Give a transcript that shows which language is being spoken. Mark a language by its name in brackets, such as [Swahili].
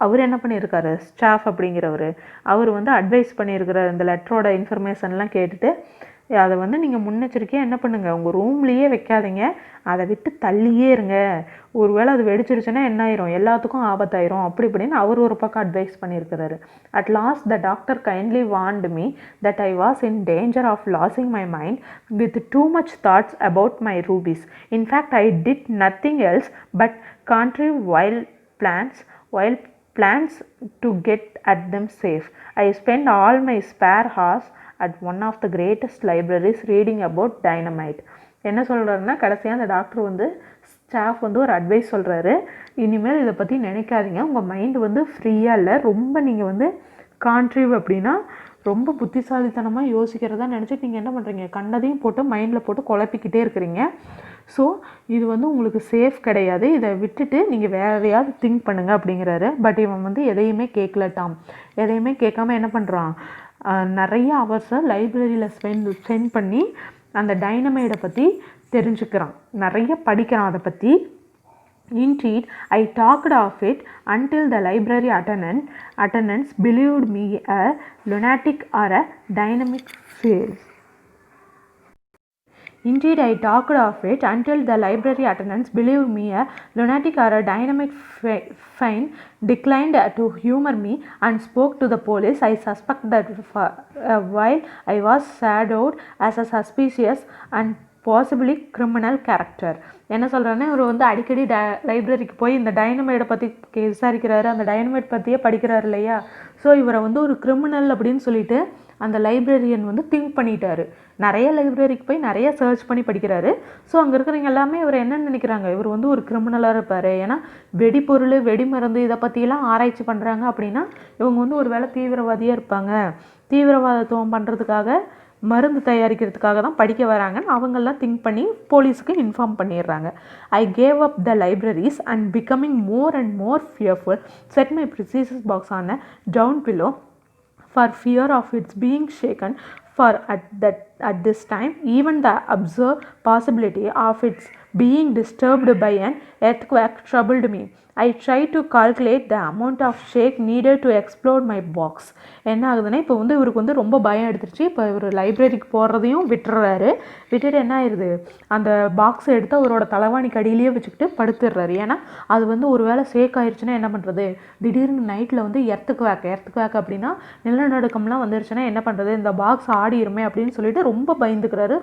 [Tamil] அவர் என்ன பண்ணியிருக்காரு, ஸ்டாஃப் அப்படிங்கிறவர், அவர் வந்து அட்வைஸ் பண்ணியிருக்கிற இந்த லெட்டரோட இன்ஃபர்மேஷன்லாம் கேட்டுட்டு அதை வந்து நீங்கள் முன்னெச்சரிக்கையாக என்ன பண்ணுங்கள், உங்கள் ரூம்லேயே வைக்காதீங்க, அதை விட்டு தள்ளியே இருங்க. ஒரு வேளை அது வெடிச்சிருச்சுன்னா என்ன ஆயிரும், எல்லாத்துக்கும் ஆபத்தாயிரும் அப்படி இப்படின்னு அவர் ஒரு பக்கம் அட்வைஸ் பண்ணியிருக்கிறாரு. [English] At last the doctor kindly warned me that I was in danger of losing my mind with too much thoughts about my rubies. In fact I did nothing else but contrive wild plans to get at them safe. I spent all my spare hours at one of the greatest libraries reading about dynamite. [Tamil] என்ன சொல்கிறாருன்னா, கடைசியாக அந்த doctor வந்து staff வந்து ஒரு advice சொல்கிறாரு, இனிமேல் இதை பற்றி நினைக்காதீங்க, உங்கள் மைண்டு வந்து ஃப்ரீயாக இல்லை, ரொம்ப நீங்கள் வந்து கான்ட்ரிவ் அப்படின்னா ரொம்ப புத்திசாலித்தனமாக யோசிக்கிறதா நினச்சிட்டு நீங்கள் என்ன பண்ணுறீங்க, கண்டதையும் போட்டு மைண்டில் போட்டு குழப்பிக்கிட்டே இருக்கிறீங்க. ஸோ இது வந்து உங்களுக்கு சேஃப் கிடையாது, இதை விட்டுட்டு நீங்கள் வேறு எதையாவது திங்க் பண்ணுங்கள் அப்படிங்கிறாரு. பட் இவன் வந்து எதையுமே கேட்கலட்டாம். எதையுமே கேட்காம என்ன பண்ணுறான், நிறைய ஹவர்ஸை லைப்ரரியில் ஸ்பெண்ட் பண்ணி அந்த டைனமைடை பற்றி தெரிஞ்சுக்கிறான், நிறைய படிக்கிறான் அதை பற்றி. [English] Indeed, I talked of it until the library attendants believed me a lunatic or a dynamic phase. Indeed, I talked of it until the library attendants believed me a lunatic or a dynamic fiend, declined to humor me, and spoke to the police. I suspect that for a while I was shadowed as a suspicious and possibly criminal character. [Tamil] என்ன சொல்கிறேன்னா, இவர் வந்து அடிக்கடி லைப்ரரிக்கு போய் இந்த டைனமைடை பற்றி விசாரிக்கிறாரு, அந்த டைனமைட் பற்றியே படிக்கிறாரு இல்லையா. ஸோ இவரை வந்து ஒரு கிரிமினல் அப்படின்னு சொல்லிட்டு அந்த லைப்ரரியன் வந்து திங்க் பண்ணிட்டாரு. நிறைய லைப்ரரிக்கு போய் நிறைய சர்ச் பண்ணி படிக்கிறாரு. ஸோ அங்கே இருக்கிறவங்க எல்லாமே இவர் என்ன நினைக்கிறாங்க, இவர் வந்து ஒரு கிரிமினலாக இருப்பார். ஏன்னா வெடிப்பொருள், வெடிமருந்து இதை பற்றியெல்லாம் ஆராய்ச்சி பண்ணுறாங்க அப்படின்னா இவங்க வந்து ஒரு வேளை தீவிரவாதியாக இருப்பாங்க, தீவிரவாதத்துவம் பண்ணுறதுக்காக மருந்து தயாரிக்கிறதுக்காக தான் படிக்க வராங்கன்னு அவங்கெல்லாம் திங்க் பண்ணி போலீஸுக்கு இன்ஃபார்ம் பண்ணிடுறாங்க. [English] I gave up the libraries and becoming more and more fearful set my precious box on a down below for fear of its being shaken, for at this time even the absurd possibility of its being disturbed by an earthquake troubled me. I tried to calculate the amount of shake needed to explode my box. [Tamil] என்ன ஆகுதுன்னா, இப்போ வந்து இவருக்கு வந்து ரொம்ப பயம் எடுத்துருச்சு. இப்போ இவர் லைப்ரரிக்கு போகிறதையும் விட்டுறாரு. விட்டுட்டு என்ன ஆயிடுது, அந்த பாக்ஸை எடுத்து அவரோட தலைவாணிக்கு அடியிலேயே வச்சுக்கிட்டு படுத்துடுறாரு. ஏன்னா அது வந்து ஒரு வேளை ஷேக் ஆயிடுச்சுன்னா என்ன பண்ணுறது, திடீர்னு நைட்டில் வந்து எர்த்துக்குவேக் அப்படின்னா நிலநடுக்கம்லாம் வந்துருச்சுன்னா என்ன பண்ணுறது, இந்த பாக்ஸ் ஆடிருமே அப்படின்னு சொல்லிட்டு ரொம்ப பயந்துக்கிறாரு.